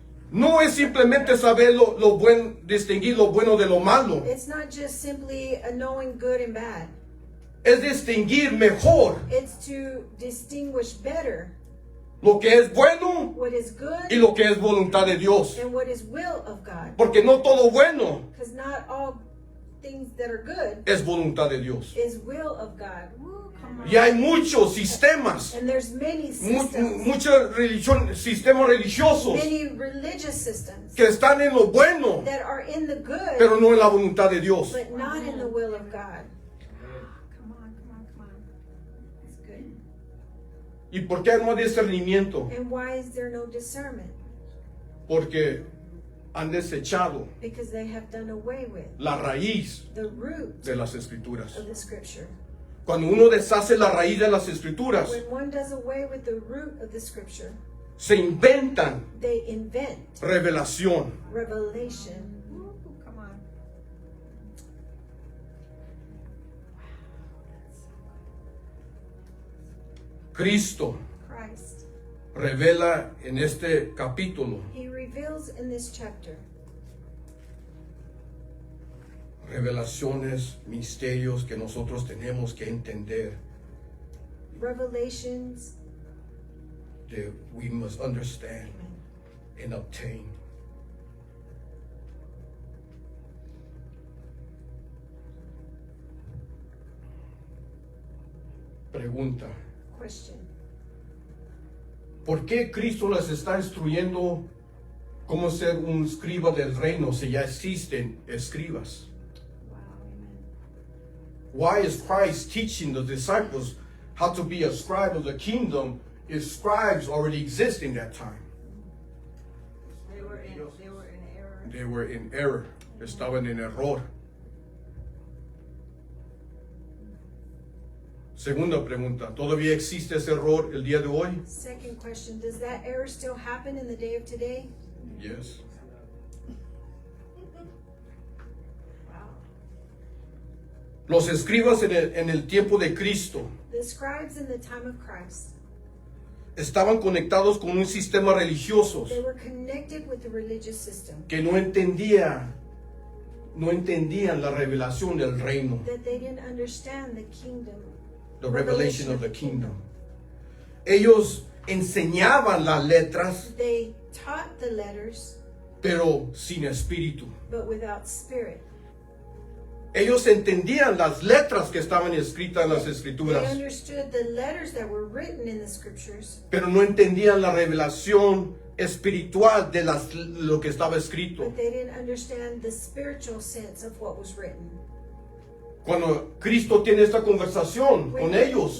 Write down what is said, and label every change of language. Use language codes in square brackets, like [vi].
[es] No es simplemente saber distinguir lo bueno de lo malo. [en] It's not just simply a knowing good and bad. [es] Es distinguir mejor [en] It's to distinguish better [es] lo que es bueno [en] what is good [es] y lo que es voluntad de Dios. [en] and what is will of God. [es] Porque no todo bueno [en] Because not all things that are good [es] es voluntad de Dios. [en] is will of God. Woo, come on. [es] Y hay muchos sistemas, [en] And there's many systems, [es] muchos sistemas religiosos [en] many religious systems [es] que están en lo bueno, [en] that are in the good, [es] pero no en la voluntad de Dios. [en] but not in the will of God. Come on. That's good. [es] ¿Y por qué no hay discernimiento? [en] And why is there no discernment? [es] Porque han desechado [en] Because they have done away with [es] la raíz [en] the root [es] de las escrituras. [en] of the scripture. [es] Cuando uno deshace la raíz de las escrituras, [en] When one does away with the root of the scripture, [es] se inventan [en] they invent [es] revelación. [en] revelation. Ooh, come on. [es] Cristo [en] Christ. [es] revela en este capítulo [en] He reveals in this chapter [es] revelaciones, misterios que nosotros tenemos que entender, [en] revelations. that we must understand and obtain. [es] Pregunta: [en] Question. [es] ¿por qué Cristo les está instruyendo cómo ser un escriba del reino si ya existen escribas? [en] Wow, amen. Why is Christ teaching the disciples how to be a scribe of the kingdom if scribes already exist in that time? They were in error. They were in error. [es] Estaban en error. Segunda pregunta: ¿todavía existe ese error el día de hoy? [en] Second question, does that error still happen in the day of today? Yes. Wow. [es] Los escribas en el tiempo de Cristo [en] The scribes in the time of Christ, [es] estaban conectados con un sistema religioso [en] they were connected with the religious system, [es] que no entendían la revelación del reino, [en] that they didn't understand the kingdom, the revelation of the kingdom. [es] Ellos enseñaban las letras, [en] They taught the letters, [es] pero sin espíritu. [en] but without spirit. [es] Ellos entendían las letras que estaban escritas en las [en] They [es] escrituras, [en] understood the letters that were written in the scriptures, [es] pero no entendían la revelación espiritual de lo que estaba escrito. [en] but they didn't understand the spiritual sense of what was written. [es] Cuando Cristo tiene esta conversación con ellos,